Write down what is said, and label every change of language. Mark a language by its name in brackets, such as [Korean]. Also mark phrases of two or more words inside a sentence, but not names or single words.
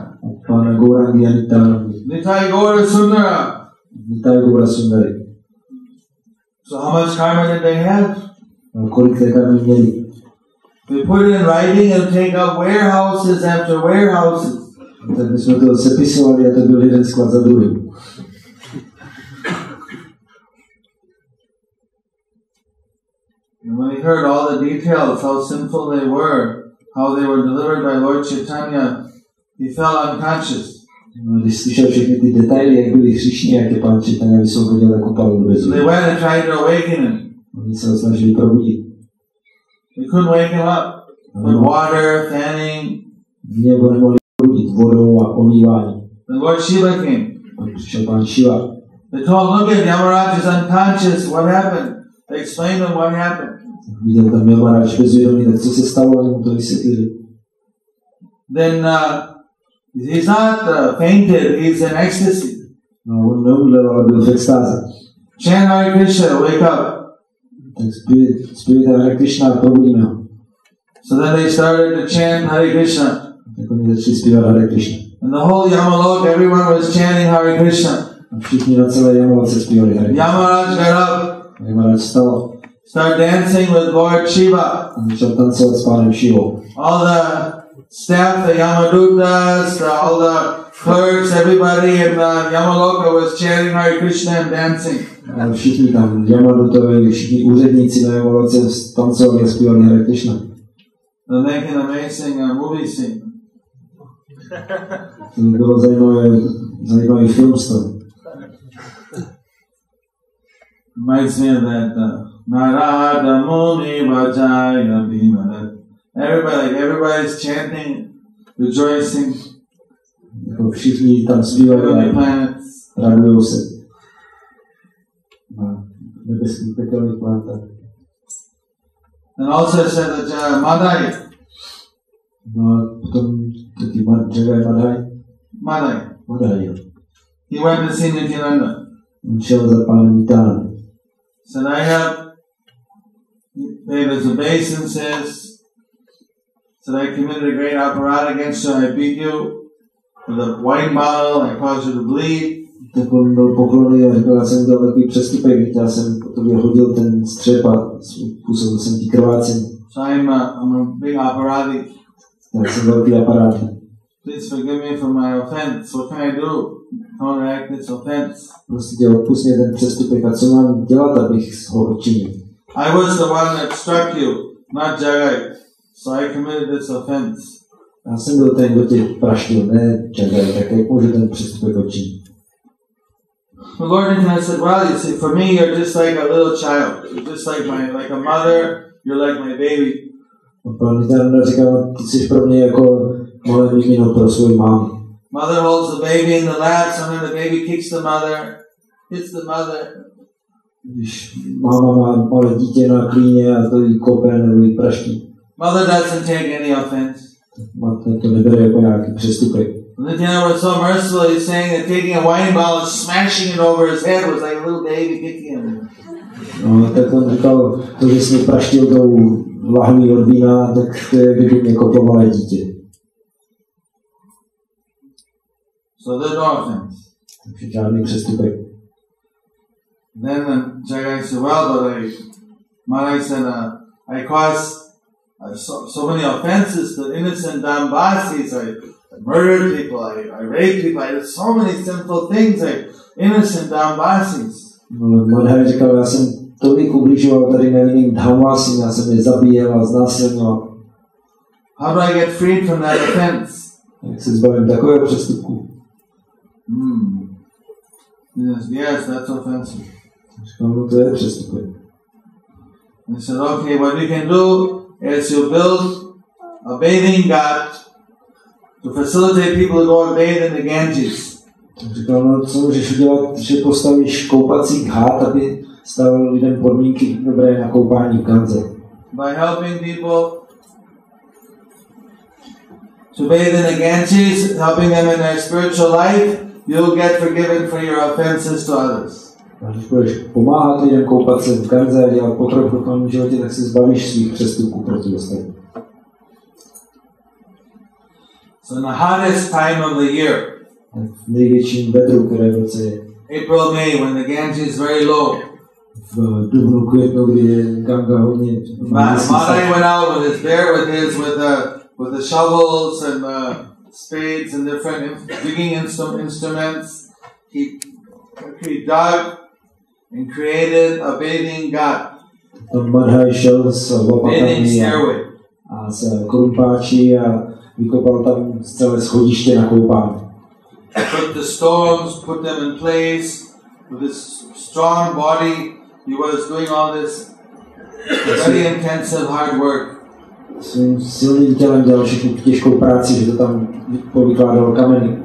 [Czech] Pána Gaurangi a Nityananda. Nitai Gaura Sundara. Nitai Gaura Sundari. [English] So how much karma did they have? [Czech] A kolik té karmy měli? [English] They put it in writing and take up warehouses after warehouses. [Czech] Tak my jsme to sepisovali a to byl jeden sklad za druhým. [English] And when he heard all the details, how sinful they were, how they were delivered by Lord Chaitanya, he fell unconscious. [Czech] No, když slyšel všechny ty detaily, jak byli hříšní, jak je Pán Chaitanya vysvobodil jako palu do [English] So they went and tried to awaken him. [Czech] Oni se ho snažili probudit. [English] They couldn't wake him up with water, fanning. [Czech] Nebo nemohli probudit vodou a olívání. [English] Then Lord Shiva came. [Czech] Pak přišel Pán Shiva. [English] They told him, look at Yamaraj is unconscious, what happened? They explained to him what happened. [Czech] Viděl tam Yamaraj bezvědomý, tak co se stalo, oni mu to vysvětlili. [English] Then he's not fainted, he's in ecstasy. [Czech] No, on neumřel, ale byl v extáze. [English] Chant Hare Krishna, wake up. [Czech] Tak zpěvujte Hare Krishna a probudíme ho. [English] So then they started to chant Hare Krishna. [Czech] Tak oni začali zpívat Hare Krishna. [English] And the whole Yamalok, everyone was chanting Hare Krishna. [Czech] A všichni na celé Yamaloce zpívali Hare Krishna. [English] Yamaraj got up. [Czech] Yamaraj vstal. [English] Start dancing with Lord Shiva. [Czech] A začal tancovat s Pánem Shivou. [English] All the staff, the Yamadutas, all the clerks, everybody in the Yamaloka was chanting Hare Krishna and dancing. [Czech] A všichni tam, Yamadutovi, všichni úředníci na Yamaloce tancovali a zpívali Hare Krishna. [English] They're making an amazing movie scene. [Czech] To bylo zajímavý film z toho. [English] Reminds me of that Narada Muni Vajaya Bhima. Everybody's chanting, rejoicing. [Czech] Jako všichni tam zpívají a radujou se. Na nebeských pekelných plantách. [English] And also said that Madhai. [Czech] No a potom taky Madhai. [English] He went to see Nityananda. [Czech] On šel za Pánem Nityananda. [English] Said, I have paid his obeisances. Said, I committed a great aparat against you. I beat you with a wine bottle. I caused you to bleed. [Czech] Tak on byl poklonný a řekl, já jsem dělal takový přestupek, já jsem po tobě hodil ten střep a způsobil jsem ti krvácení. [English] So I'm a big aparati. [Czech] Já jsem velký aparát. [English] Please forgive me for my offense. What can I do? Counteract this offense. [Czech] Prostě tě odpust mě ten přestupek a co mám dělat, abych ho odčinil? [English] I was the one that struck you, not Jagai. So I committed this offense. [Czech] Já jsem byl ten, kdo tě praštil, ne Jagai, tak jak můžu ten přestupek odčinit? [English] The Lord Nityananda said, well, you see, for me, you're just like a little child. You're just like a mother. You're like my baby. [Czech] A Pán Nityananda říkal, ty jsi pro mě jako malé mimino pro svou mámu. [English] Mother holds the baby in the lap, sometimes the baby kicks the mother, hits the mother. [Czech] Když máma má malé dítě na klíně a to jí kope nebo jí praští. [English] Mother doesn't take any offense. [Czech] Matka to nebere jako nějaký přestupek. [English] Nityananda was so merciful, he's saying that taking a wine bottle and smashing it over his head was like a little baby kicking him. [Czech] No, tak on říkal, to, že jsi mě praštil tou lahví od vína, tak to je, kdyby mě koplo malé dítě. [English] So there's no offense. [Czech] Žádný přestupek. [English] Then Jagai said, well, but Maharaj said, I caused so many offenses to innocent Dambasis. I murdered people, I raped people, I did so many sinful things, innocent Dambasis. [Czech] Maharaj říkal, já jsem tolik ubližoval tady nevinným Dhamvasim, já jsem je zabíjel a znásilňoval. [English] How do I get freed from that offense? [Czech] Jak se zbavím takového přestupku? [English] Yes, that's offensive. [Czech] Říkal, no to je přestupek. [English] He said, okay, what you can do is you build a bathing ghat to facilitate people to go and bathe in the Ganges. [Czech] Říkal, no co můžeš udělat, že postavíš koupací ghat, aby stavil lidem podmínky dobré na koupání v Ganze. [English] By helping people to bathe in the Ganges, helping them in their spiritual life, you'll get forgiven for your offenses to others. [Czech] Když budeš pomáhat lidem koupat se v Ganze a dělat pokrok v tom životě, tak se zbavíš svých přestupků proti ostatním. [English] So in the hottest time of the year, [Czech] v největším vedru, které v roce je [English] April, May, when the Ganges is very low, [Czech] v dubnu, květnu, kdy je Ganga hodně. [English] Maharaj went out with his bear, with the shovels and spades and different digging instruments. He dug and created a bathing ghat. [Czech] Maharaj šel s lopatami a s krumpáči a vykopal tam celé schodiště na koupání. [English] Put the stones, put them in place. With his strong body, he was doing all this very intensive hard work. [Czech] Svým silným tělem dělal všechnu těžkou práci, že to tam povykládal kameny.